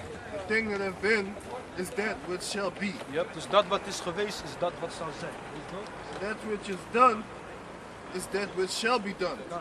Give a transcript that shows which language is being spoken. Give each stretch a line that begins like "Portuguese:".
English: The thing that have been is that which shall be.
Dutch: Ja, dus dat wat is geweest is dat wat zal zijn.
English: That which is done is that which shall be done.